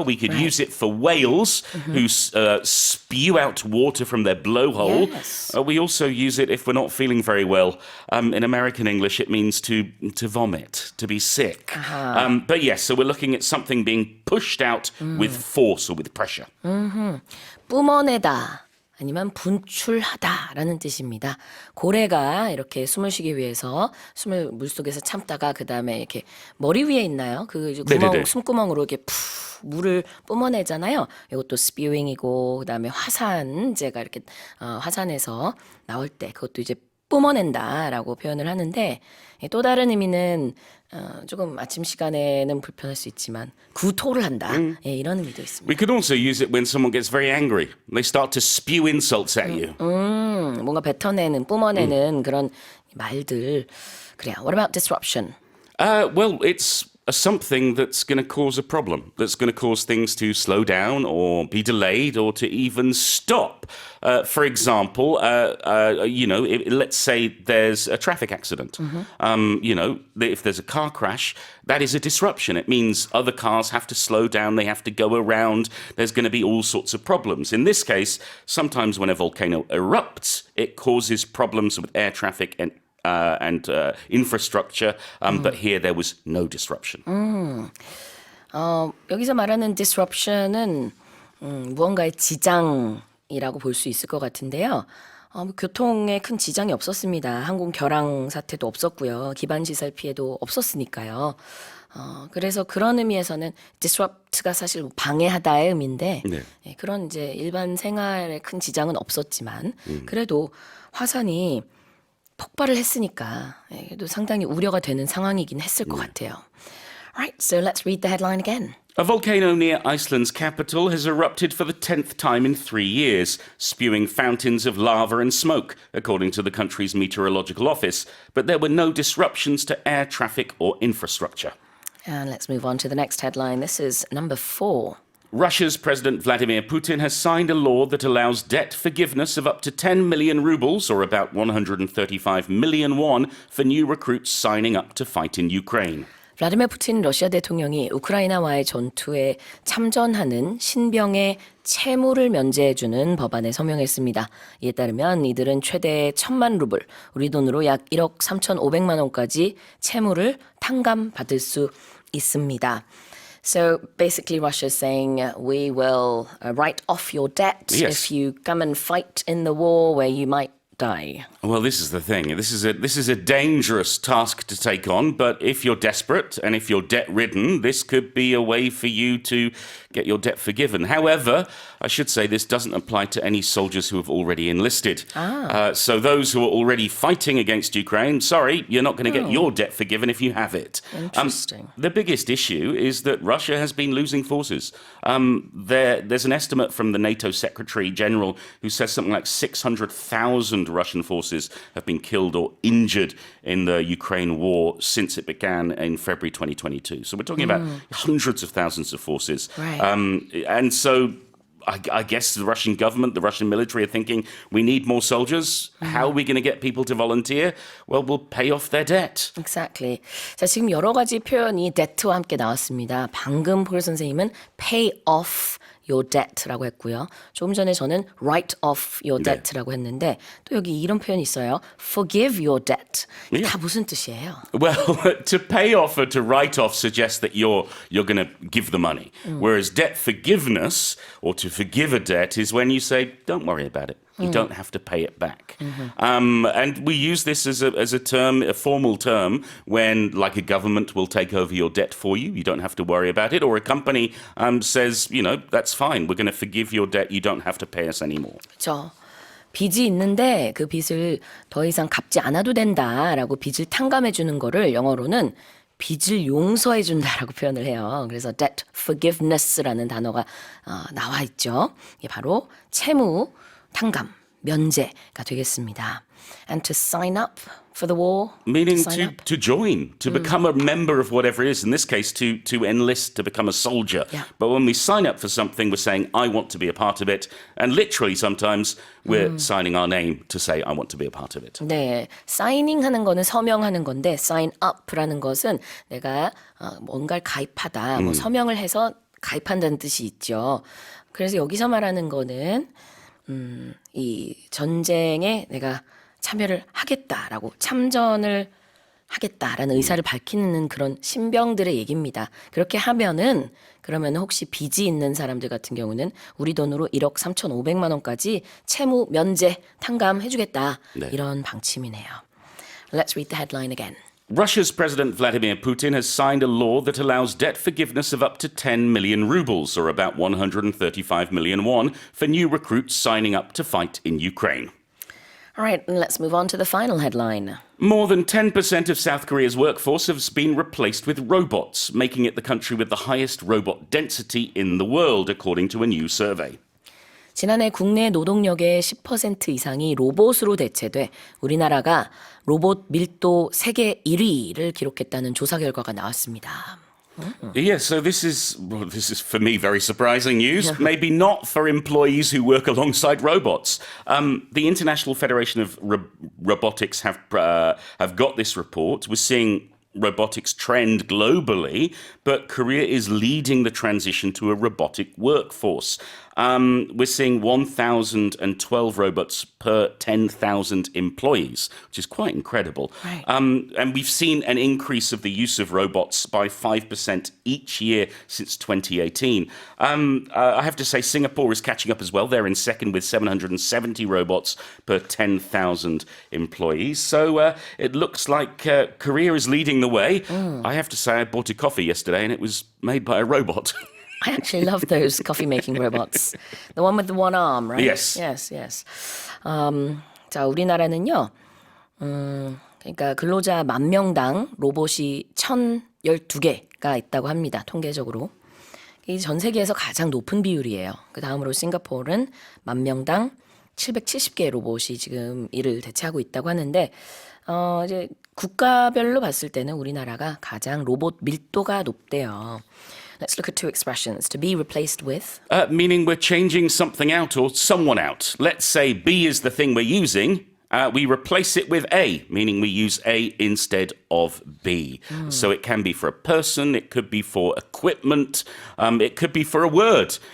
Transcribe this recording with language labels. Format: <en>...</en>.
<en>We could use it for whales who spew out water from their blowhole. Yes. We also use it if we're not feeling very well. In American English, it means to vomit, to be sick. But yes, so we're looking at something being pushed out with force or with pressure.</en> <ko>뿜어내다 아니면 분출하다라는 뜻입니다. 고래가 이렇게 숨을 쉬기 위해서 숨을 물속에서 참다가 그 다음에 이렇게 머리 위에 있나요? 그 이제 네네네. 숨구멍으로 이렇게 물을 뿜어내잖아요. 이것도 spewing이고 그 다음에 화산재가 이렇게 화산에서 나올 때 그것도 이제 뿜어낸다라고 표현을 하는데 또 다른 의미는 조금 아침 시간에는 불편할 수 있지만 구토를 한다. 이런 의미도 있습니다.</ko> <en>We could also use it when someone gets very angry. They start to spew insults at you.</en> <ko>뭔가 뱉어내는, 뿜어내는 그런 말들. 그래요.</ko> <en>What about disruption? Well, it's something that's going to cause a problem, that's going to cause things to slow down or be delayed or to even stop. For example, let's say there's a traffic accident. If there's a car crash, that is a disruption. It means other cars have to slow down, they have to go around, there's going to be all sorts of problems. In this case, sometimes when a volcano erupts, it causes problems with air traffic and infrastructure, but here there was no disruption.</en> <ko>여기서 말하는 disruption은 무언가의 지장이라고 볼 수 있을 것 같은데요. 교통에 큰 지장이 없었습니다. 항공 결항 사태도 없었고요. 기반 시설 피해도 없었으니까요. 그래서 그런 의미에서는 disrupt가 사실 방해하다의 의미인데 예, 그런 이제 일반 생활에 큰 지장은 없었지만 그래도 화산이 폭발을 했으니까 예, 그래도 상당히 우려가 되는 상황이긴 했을 것 같아요.</ko> <en>Alright, so let's read the headline again. A volcano near Iceland's capital has erupted for the 10th time in 3 years, spewing fountains of lava and smoke, according to the country's meteorological office. But there were no disruptions to air traffic or infrastructure. And let's move on to the next headline. This is number 4. Russia's President Vladimir Putin has signed a law that allows debt forgiveness of up to 10 million rubles, or about 135 million won, for new recruits signing up to fight in Ukraine.</en> <ko>블라디미르 푸틴 러시아 대통령이 우크라이나와의 전투에 참전하는 신병의 채무를 면제해주는 법안에 서명했습니다. 이에 따르면 이들은 최대 1,000만 루블, 우리 돈으로 약 1억 3,500만 원까지 채무를 탕감받을 수 있습니다.</ko> <en>So basically Russia is saying we will write off your debt Yes. if you come and fight in the war where you might die. Well, this is the thing. This is a dangerous task to take on, but if you're desperate and if you're debt-ridden, this could be a way for you to get your debt forgiven. However, I should say this doesn't apply to any soldiers who have already enlisted. So those who are already fighting against Ukraine, sorry, you're not going to get your debt forgiven if you have it. Interesting. The biggest issue is that Russia has been losing forces. There's an estimate from the NATO Secretary General who says something like 600,000 Russian forces have been killed or injured in the Ukraine war since it began in February 2022. So we're talking about hundreds of thousands of forces. Right. And so I guess the Russian government, the Russian military are thinking, we need more soldiers. How are we going to get people to volunteer? Well, we'll pay off their debt. Exactly.</en> <ko>자, 지금 여러 가지 표현이 debt와 함께 나왔습니다. 방금 폴 선생님은</ko> <en>pay off your debt</en> <ko>라고 했고요. 조금 전에 저는</ko> <en>write off your debt</en> <ko>라고 했는데 또 여기 이런 표현이 있어요.</ko> <en>forgive your debt.</en> <ko>이게 다 무슨 뜻이에요?</ko> <en>Well, to pay off or to write off suggests that you're going to give the money. Whereas debt forgiveness or to forgive a debt is when you say, don't worry about it. You don't have to pay it back. And we use this as a term, a formal term, when like a government will take over your debt for you. You don't have to worry about it. Or a company says, that's fine. We're going to forgive your debt. You don't have to pay us anymore.</en> <ko>그렇죠. 빚이 있는데 그 빚을 더 이상 갚지 않아도 된다라고 빚을 탕감해 주는 거를 영어로는 빚을 용서해 준다라고 표현을 해요. 그래서 debt forgiveness라는 단어가 나와 있죠. 이게 바로 채무 탕감, 면제가 되겠습니다.</ko> <en>And to sign up for the war. Meaning sign up. to join, to become a member of whatever it is. In this case, to enlist, to become a soldier. Yeah. But when we sign up for something, we're saying, I want to be a part of it. And literally sometimes we're signing our name to say, I want to be a part of it.</en> <ko>네, 사이닝하는 거는 서명하는 건데 sign up라는 것은 내가 뭔가를 가입하다, 뭐 서명을 해서 가입한다는 뜻이 있죠. 그래서 여기서 말하는 거는 이 전쟁에 내가 참여를 하겠다라고 참전을 하겠다라는 의사를 밝히는 그런 신병들의 얘기입니다. 그렇게 하면은 그러면 혹시 빚이 있는 사람들 같은 경우는 우리 돈으로 1억 3,500만 원까지 채무 면제 탕감해 주겠다. 네. 이런 방침이네요.</ko> <en>Let's read the headline again. Russia's President Vladimir Putin has signed a law that allows debt forgiveness of up to 10 million rubles, or about 135 million won, for new recruits signing up to fight in Ukraine. All right, let's move on to the final headline. More than 10% of South Korea's workforce has been replaced with robots, making it the country with the highest robot density in the world, according to a new survey.</en> <ko>지난해 국내 노동력의 10% 이상이 로봇으로 대체돼 우리나라가 로봇 밀도 세계 1위를 기록했다는 조사 결과가 나왔습니다.</ko> <en>Yeah, so this is for me very surprising news. Maybe not for employees who work alongside robots. The International Federation of Robotics have got this report. We're seeing robotics trend globally, but Korea is leading the transition to a robotic workforce. We're seeing 1,012 robots per 10,000 employees, which is quite incredible. Right. And we've seen an increase of the use of robots by 5% each year since 2018. I have to say Singapore is catching up as well. They're in second with 770 robots per 10,000 employees. So it looks like Korea is leading the way. I have to say I bought a coffee yesterday and it was made by a robot. I actually love those coffee making robots. The one with the one arm, right? Yes. Yes.</en> <ko>자, 우리나라는요. 그러니까 근로자 10,000명당 로봇이 1,012개가 있다고 합니다. 통계적으로. 이 전 세계에서 가장 높은 비율이에요. 그 다음으로 싱가포르는 10,000명당 770개의 로봇이 지금 이를 대체하고 있다고 하는데 이제 국가별로 봤을 때는 우리나라가 가장 로봇 밀도가 높대요.</ko> <en>Let's look at two expressions. To be replaced with. Meaning we're changing something out or someone out. Let's say B is the thing we're using. We replace it with A, meaning we use A instead of B. So it can be for a person, it could be for equipment, it could be for a word.</en>